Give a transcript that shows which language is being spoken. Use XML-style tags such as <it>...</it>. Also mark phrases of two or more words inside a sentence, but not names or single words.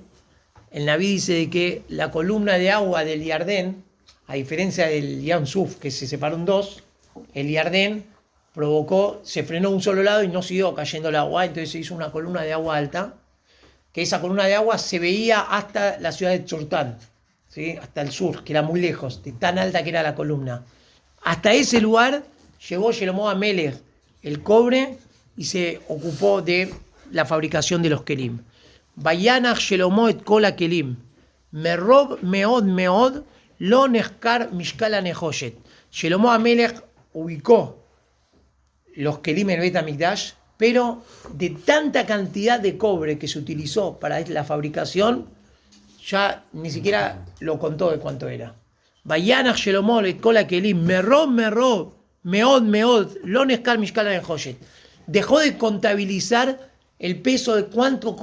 <es>El Naví dice de que la columna de agua del Yardén, a diferencia del Yam Suf, que se separó en dos, el Yardén provocó, se frenó un solo lado y no siguió cayendo el agua, entonces se hizo una columna de agua alta, que esa columna de agua se veía hasta la ciudad de Tzortán, ¿sí? ¿sí? Hasta el sur, que era muy lejos, de tan alta que era la columna. Hasta ese lugar llevó Shelomo Amelech el cobre y se ocupó de la fabricación de los kelim.</es> <he>וינח שלמה את כל כלים. מרב מאד מאד לא נחקר משקל הנחשת.</he> <es>Shelomo Amelech ubicó los kelim en el Bet HaMikdash, pero de tanta cantidad de cobre que se utilizó para la fabricación, ya ni siquiera lo contó de cuánto era.</es> <he>וינח שלמה את כל כלים. מרב מאד מאד לא נחקר משקל הנחשת.</he> <es>Dejó de contabilizar el peso de cuánto cobre</es>